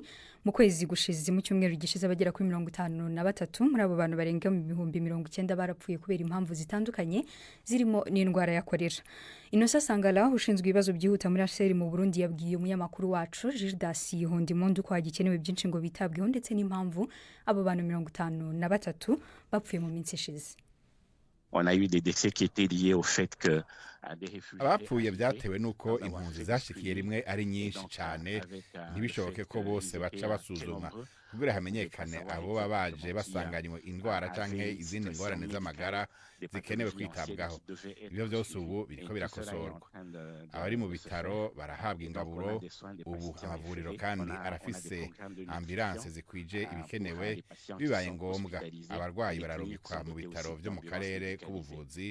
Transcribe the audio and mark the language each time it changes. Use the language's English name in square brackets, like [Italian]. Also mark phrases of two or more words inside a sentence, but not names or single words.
[Rundi] Mu kwezi gushize mu cyumweru gishize abagera kuri 53 muri abo bantu barenga mu 90 barapfuye kubera impamvu zitandukanye zirimo n'indwara ya kolera. Inosa Sangala ushinzwe ibibazo byihuta muri HCR mu Burundi yabwiye umunyamakuru wacu Gildas Hondimondu ko hagikenewe byinshi ngo bitabweho ndetse n'impamvu abo bantu 53 bapfuye mu minsi ishize. [French] On a eu des décès qui étaient liés au fait que [Rundi] abapfuye byatewe nuko impunzi zashikiye rimwe ari nyinshi cyane ntibishoboke ko bose baca basuzuma kugira hamenyekane abo babaje basanganywe indwara canke izindi ngorane z'amagara zikenewe kwitabwaho. Ibyo byose ubu biriko birakosorwa. Abari mu bitaro barahabwa ingaburo, ubu amavuriro kandi arafise ambulance zikwije ibikenewe, bibaye ngombwa abarwayi bararungikwa mu bitaro vyo mu karere k'ubuvuzi.